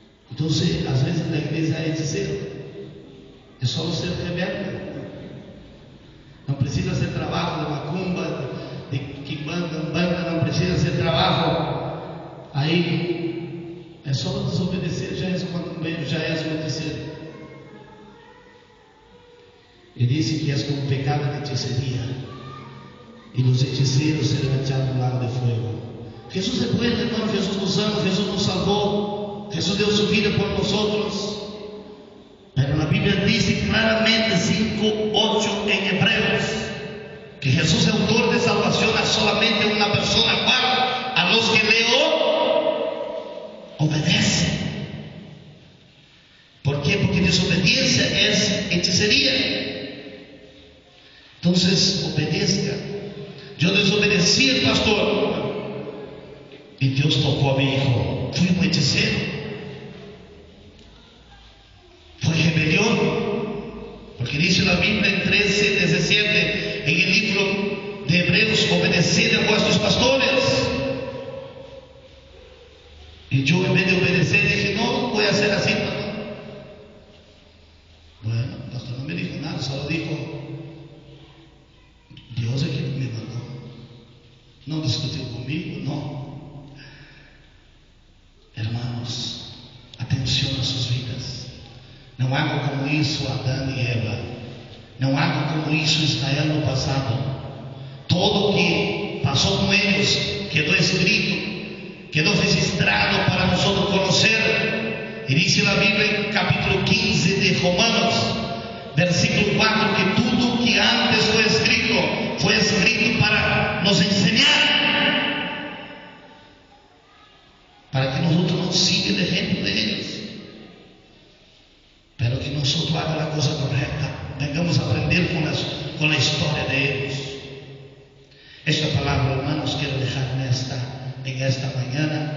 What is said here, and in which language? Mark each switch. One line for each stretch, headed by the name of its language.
Spanish: Entonces, a veces la iglesia es hechicero, es solo ser rebelde. No precisa hacer trabajo de macumba, de quimbanda, umbanda, no precisa hacer trabajo ahí.
Portuguese: É só desobedecer, já és macumbeiro, já és um hechiceiro. Ele disse que és como pecado de hechicería, e os hechiceiros serão
Spanish: echados
Portuguese: no lago de fogo. Jesus é
Spanish: bueno,
Portuguese: irmão, Jesus nos ama, Jesus nos salvou, Jesus deu sua vida por nós.
Spanish: Pero la Biblia dice claramente 5:8 en Hebreos que Jesús es autor de salvación a solamente una persona, ¿cuál? A los que le obedecen. ¿Por qué? Porque desobediencia es hechicería. Entonces, obedezca. Yo desobedecí al pastor y Dios tocó a mi hijo. Fui un hechicero. Fue rebelión, porque dice la Biblia en 13:17 en el libro de Hebreos: obedeced a vuestros pastores. Y yo, en vez de obedecer, dije: no voy a hacer así, pastor. Bueno, el pastor no me dijo nada, solo dijo: Dios es quien me mandó. No discutió conmigo, no. Hermanos, atención a sus vidas.
Portuguese: Não
Spanish: haga
Portuguese: como isso Adão e Eva. Não haga como isso Israel no passado. Todo o que passou com eles quedou escrito, quedou registrado para nós conhecer. E diz a Bíblia em capítulo 15 de Romanos, versículo 4, que tudo que antes foi escrito para nos ensinar, para que nós não sigamos de
Spanish: ejemplo
Portuguese: de eles.
Spanish: Pero que nosotros hagamos la cosa correcta, vengamos a aprender con la historia de ellos. Esta palabra, hermanos, quiero dejar en esta mañana.